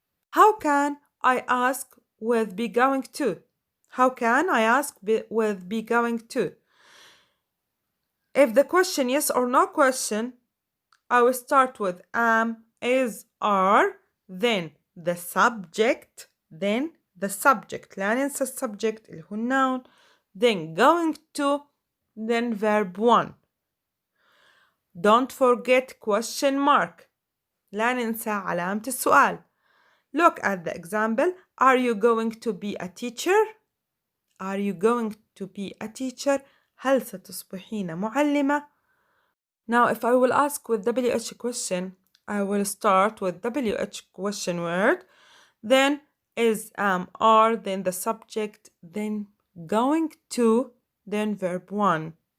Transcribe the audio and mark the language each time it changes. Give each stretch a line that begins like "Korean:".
English: How can I ask with be going to? How can I ask with be going to? If the question yes or no question, I will start with am, is, are, then the subject, then the subject.
Arabic: لا ننسى السبجكت اللي هو noun.
English: Then going to, then verb 1. Don't forget question mark.
Arabic: لا ننسى علامة السؤال.
English: Look at the example. Are you going to be a teacher? Are you going to be a teacher?
Arabic: هل ستصبحين معلمة؟
English: Now, if I will ask with WH question, I will start with WH question word, then is, am, are, then the subject, then going to, then verb 1.